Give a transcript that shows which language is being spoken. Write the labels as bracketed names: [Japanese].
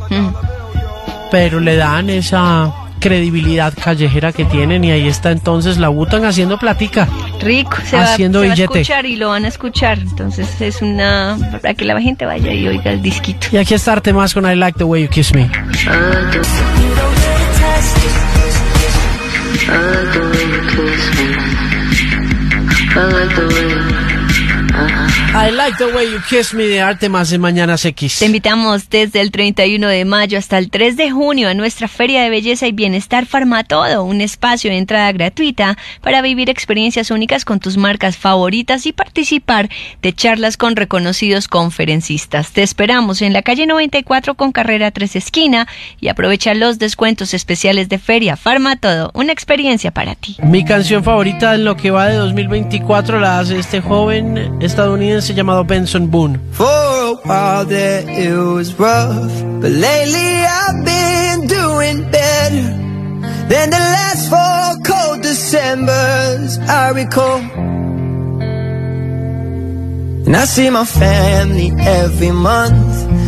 [Spanish] Mm. Pero le dan esa credibilidad callejera que tienen, y ahí está entonces la Wu-Tang haciendo platica. Rico, haciendo billete. Se va a escuchar y lo van a escuchar. Entonces es una... para que la gente vaya y oiga el disquito. Y aquí está Artemas con I Like the Way You Kiss Me. [English] I like the way you kiss me. I like the way you... [Spanish] I Like the Way You Kiss Me, de Artemas en Mañanas X. Te invitamos desde el 31 de mayo hasta el 3 de junio a nuestra Feria de Belleza y Bienestar Farmatodo, un espacio de entrada gratuita para vivir experiencias únicas con tus marcas favoritas y participar de charlas con reconocidos conferencistas. Te esperamos en la calle 94 con carrera 3 esquina y aprovecha los descuentos especiales de Feria Farmatodo, una experiencia para ti. Mi canción favorita en lo que va de 2024 la hace este joven estadounidense llamado Benson Boone. [English] For a while there it was rough, but lately I've been doing better than the last four cold Decembers I recall. And I see my family every month.